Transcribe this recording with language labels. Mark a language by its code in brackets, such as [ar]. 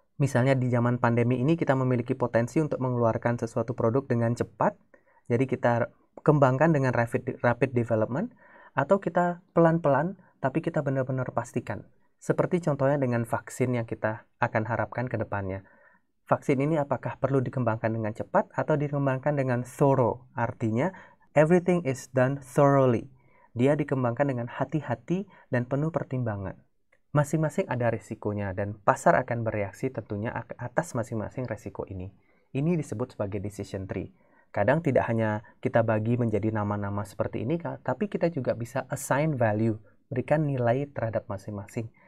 [id] Misalnya di zaman pandemi ini kita memiliki potensi untuk mengeluarkan sesuatu produk dengan cepat, jadi kita kembangkan dengan rapid development, atau kita pelan-pelan, tapi kita benar-benar pastikan. Seperti contohnya dengan vaksin yang kita akan harapkan ke depannya. Vaksin ini apakah perlu dikembangkan dengan cepat atau dikembangkan dengan thorough? Artinya, [en] everything is done thoroughly. [id] Dia dikembangkan dengan hati-hati dan penuh pertimbangan. Masing-masing ada risikonya dan pasar akan bereaksi tentunya atas masing-masing risiko ini. Ini disebut sebagai decision tree. Kadang tidak hanya kita bagi menjadi nama-nama seperti ini, tapi kita juga bisa assign value, berikan nilai terhadap masing-masing.